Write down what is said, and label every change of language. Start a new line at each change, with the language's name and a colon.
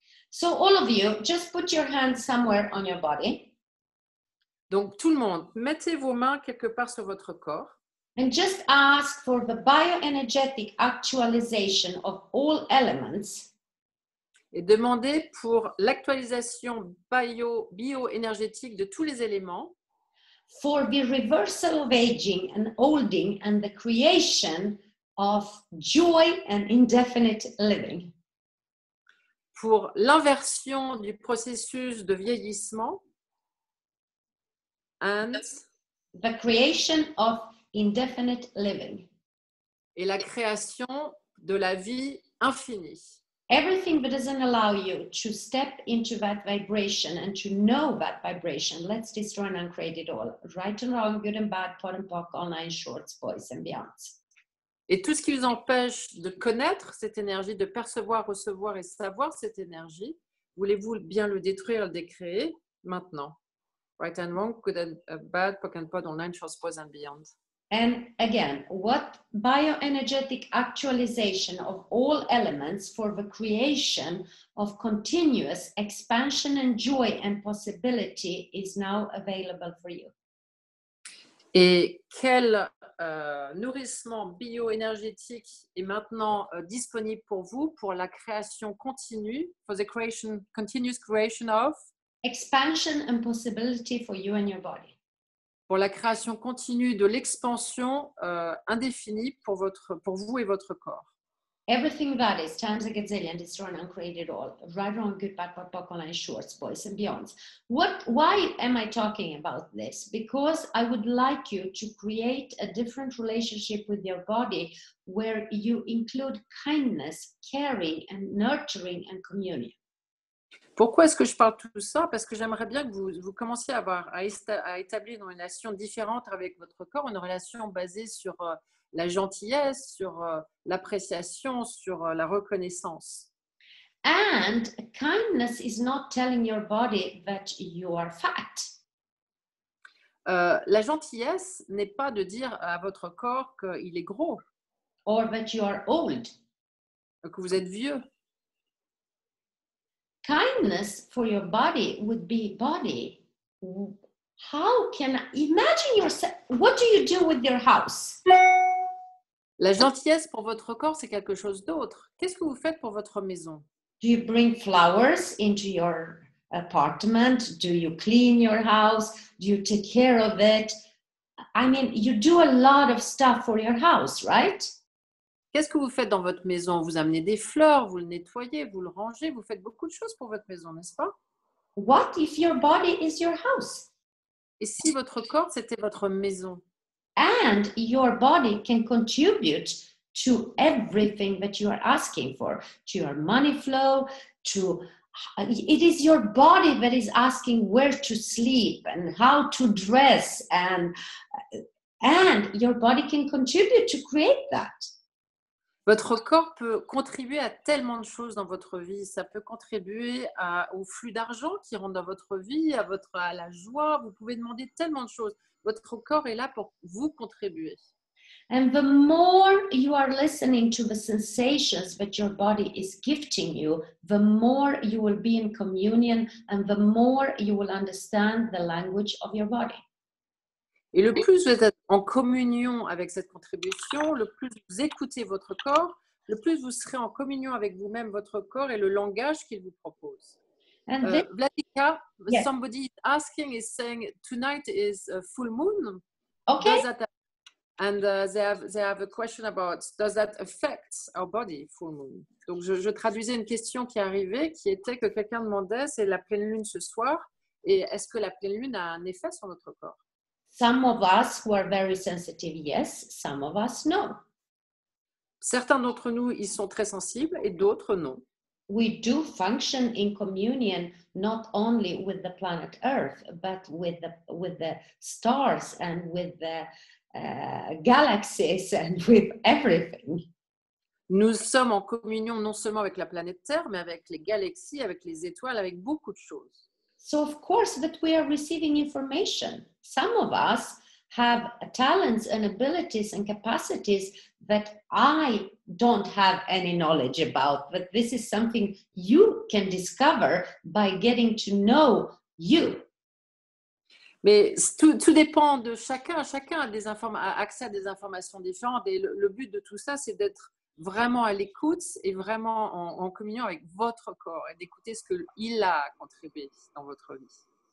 English: So all of you, just put your hands somewhere on your body.
French: Donc, tout le monde, mettez vos mains quelque part sur votre corps.
English: And just ask for the bioenergetic actualization of all elements.
French: Et demandez pour l'actualisation bioénergétique de tous les éléments.
English: For the reversal of aging and olding and the creation of joy and indefinite living.
French: Pour l'inversion du processus de vieillissement and
English: the creation of indefinite living.
French: Et la création de la vie infinie.
English: Everything that doesn't allow you to step into that vibration and to know that vibration, let's destroy and uncreate it all. Right and wrong, good and bad, pot and pock, online, shorts, boys and beyonds.
French: Et tout ce qui vous empêche de connaître cette énergie, de percevoir, recevoir et savoir cette énergie, voulez-vous bien le détruire, le décréer maintenant?
English: Right and wrong, good and bad, pock and pot, online, shorts, boys and beyonds. And again, what bioenergetic actualization of all elements for the creation of continuous expansion and joy and possibility is now available for you?
French: Et quel nourrissement bioénergétique est maintenant disponible pour vous pour la création continue,
English: for the creation, continuous creation of? Expansion and possibility for you and your body.
French: Pour la création continue de l'expansion indéfinie pour vous et votre corps.
English: Everything that is times a gazillion, destroy and uncreate it all. Right, wrong, good, bad, pot, pock, online, shorts, boys and beyonds. Why am I talking about this? Because I would like you to create a different relationship with your body where you include kindness, caring, and nurturing and communion.
French: Pourquoi est-ce que je parle de tout ça? Parce que j'aimerais bien que vous commenciez à établir une relation différente avec votre corps, une relation basée sur la gentillesse, sur l'appréciation, sur la reconnaissance.
English: And kindness is not telling your body that you are fat.
French: La gentillesse n'est pas de dire à votre corps qu'il est gros.
English: Or that you are old.
French: Que vous êtes vieux.
English: Kindness for your body would be body. How can imagine yourself? What do you do with your house?
French: La gentillesse pour votre corps, c'est quelque chose d'autre. Qu'est-ce que vous faites pour votre maison?
English: Do you bring flowers into your apartment? Do you clean your house? Do you take care of it? I mean, you do a lot of stuff for your house, right?
French: Qu'est-ce que vous faites dans votre maison? Vous amenez des fleurs, vous le nettoyez, vous le rangez, vous faites beaucoup de choses pour votre maison, n'est-ce pas?
English: What if your body is your house?
French: Et si votre corps, c'était votre maison?
English: And your body can contribute to everything that you are asking for, to your money flow, it is your body that is asking where to sleep and how to dress, and your body can contribute to create that.
French: Votre corps peut contribuer à tellement de choses dans votre vie. Ça peut contribuer au flux d'argent qui rentre dans votre vie, à la joie. Vous pouvez demander tellement de choses. Votre corps est là pour vous contribuer.
English: And the more you are listening to the sensations that your body is gifting you, the more you will be in communion and the more you will understand the language of your body.
French: Et le plus vous êtes en communion avec cette contribution, le plus vous écoutez votre corps, le plus vous serez en communion avec vous-même, votre corps et le langage qu'il vous propose.
English: Vladika, yes. Somebody is asking, is saying, tonight is a full moon. Okay. And they have a question about, does that affect our body, full moon?
French: Donc, je traduisais une question qui arrivait, qui était que quelqu'un demandait, c'est la pleine lune ce soir, et est-ce que la pleine lune a un effet sur notre corps?
English: Some of us who are very sensitive, yes. Some of us, no.
French: Certains d'entre nous, ils sont très sensibles, et d'autres, non.
English: We do function in communion not only with the planet Earth, but with the stars and with the galaxies and with everything.
French: Nous sommes en communion non seulement avec la planète Terre, mais avec les galaxies, avec les étoiles, avec beaucoup de choses.
English: So of course that we are receiving information. Some of us have talents and abilities and capacities that I don't have any knowledge about, but this is something you can discover by getting to know you.
French: Mais tout dépend de chacun. Chacun a accès à des informations différentes. Et le but de tout ça, c'est d'être vraiment à l'écoute et vraiment en communion avec votre corps et d'écouter ce qu'il a contribué dans votre vie.